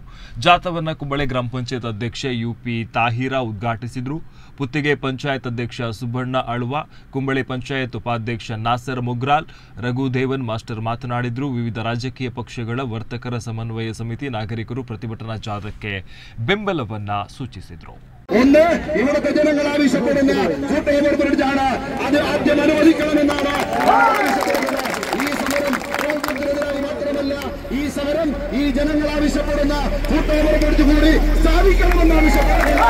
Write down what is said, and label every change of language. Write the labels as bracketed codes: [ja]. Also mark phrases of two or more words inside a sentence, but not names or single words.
[kn] ಜಾಥಾವನ್ನು ಕುಂಬಳೆ ಗ್ರಾಮ ಪಂಚಾಯತ್ ಅಧ್ಯಕ್ಷೆ ಯುಪಿ ತಾಹಿರಾ ಉದ್ಘಾಟಿಸಿದರು. ಪುತ್ತಿಗೆ ಪಂಚಾಯತ್ ಅಧ್ಯಕ್ಷ ಸುಬ್ಬಣ್ಣ ಅಳ್ವ, ಕುಂಬಳೆ ಪಂಚಾಯತ್ ಉಪಾಧ್ಯಕ್ಷ ನಾಸರ್ ಮುಗ್ರಾಲ್, ರಘುದೇವನ್ ಮಾಸ್ಟರ್ ಮಾತನಾಡಿದರು. ವಿವಿಧ ರಾಜಕೀಯ ಪಕ್ಷಗಳ ವರ್ತಕರ ಸಮನ್ವಯ ಸಮಿತಿ ನಾಗರಿಕರು ಪ್ರತಿಭಟನಾ ಜಾಥಾಕ್ಕೆ ಬೆಂಬಲವನ್ನ ಸೂಚಿಸಿದರು. [ml] ഇവിടുത്തെ ജനങ്ങൾ ആവശ്യപ്പെടുന്ന കൂട്ടയവർക്കാണ് അത് ആദ്യം അനുവദിക്കണമെന്നാണ് ഈ സമരം. മാത്രമല്ല ഈ സമരം ഈ ജനങ്ങൾ ആവശ്യപ്പെടുന്ന കൂട്ടയവർക്കെടുത്ത് കൂടി സ്ഥാപിക്കണമെന്ന് ആവശ്യപ്പെടുന്നു.